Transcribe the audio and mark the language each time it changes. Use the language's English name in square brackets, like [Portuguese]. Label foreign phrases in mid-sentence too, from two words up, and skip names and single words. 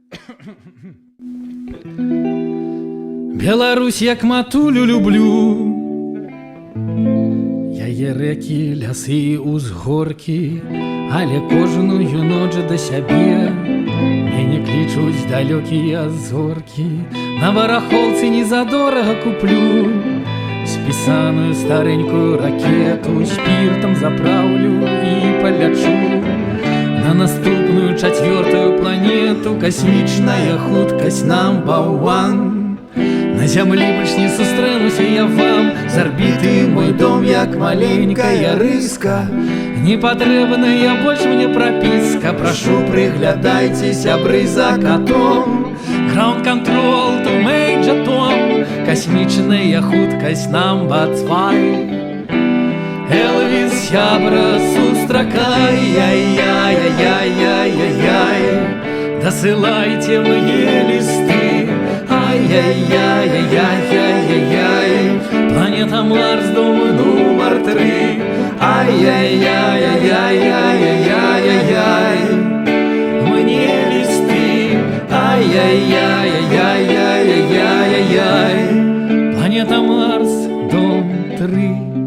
[Belarusian] Беларусь, як матулю люблю, яе рэкі, лясы, узгоркі, але кожную ноч да сябе мяне клічуць далёкія зоркі. На барахолцы незадорага куплю спісаную старенькую ракету, спіртам заправлю і палячу на наступную чацвёртую планету. Касмічная хуткасць [English] number one. [Belarusian] На зямлі больш не сустрэнуся я вам, з арбіты мой дом як маленькая рыска. Не патрэбная больш мне прапіска, прашу, прыглядайце, сябры, за катом. [English] Ground control to Major Tom, [Belarusian] касмічная хуткасць [English] number two. [Belarusian] Элвис, сябра, сустракай, яй-яй-яй-яй-яй-яй, дасылайце мне лісты, ай-яй-яй-яй-яй-яй-яй, планета Марс, дом нумар 3, ай-яй-яй-яй-яй-яй-яй-яй, мне листы, ай-яй-яй-яй-яй-яй-яй, планета Марс, дом 3.